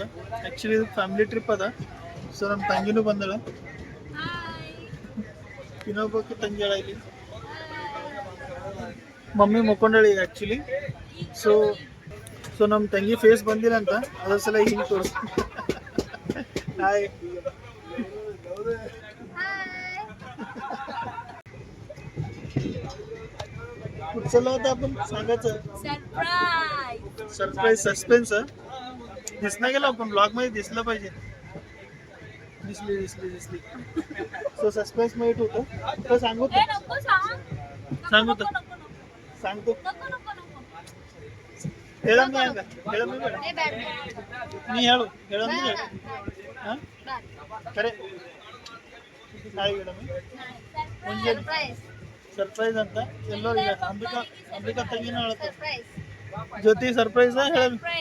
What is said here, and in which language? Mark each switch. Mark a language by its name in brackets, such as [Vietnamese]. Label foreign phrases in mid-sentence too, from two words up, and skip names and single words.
[Kannada] ಆ್ಯಕ್ಚುಲಿ ಇದು [English] family trip [Kannada] ಅದ. ಸೊ ನಮ್ಮ ತಂಗಿನೂ ಬಂದಳ. ಇನ್ನೊಬ್ಬಕ್ಕೆ ತಂಗಿ ಅಳ ಇಲ್ಲಿ. ಮಮ್ಮಿ ಮುಕ್ಕೊಂಡಳಿ ಈಗ ಆ್ಯಕ್ಚುಲಿ. ಸೊ ನಮ್ಮ ತಂಗಿ ಫೇಸ್ ಬಂದಿಲ್ಲ ಅಂತ ಅದ್ರ ಸಲ ಹಿಂಗೆ ತೋರಿಸ್. ಹಾಯ್. [Marathi] कुठचं होतं आपण सांगायचं? [English] surprise suspense. [Marathi] दिसला गेला आपण ब्लॉग मध्ये दिसलं पाहिजे. दिसली. सो सस्पेन्स मध्ये होतं तर सांगू सांगतो [Kannada] ಹೇಳಮ್ಮಿ ಹಂಗ ಹೇಳಮ್ಮಿ ನೀ ಹೇಳಮ್ಮಿ ಹಾಂ ಕರೆ ನಾಳೆ ಹೇಳಮ್ಮಿ ಮುಂಜಾನೆ ಸರ್ಪ್ರೈಸ್ ಅಂತ ಎಲ್ಲರಿಗೆ. ಅಂಬಿಕಾ ತಂಗಿನ ಹೇಳುತ್ತೆ ಜ್ಯೋತಿ ಸರ್ಪ್ರೈಸ್ ಹೇಳಮ್ಮಿ.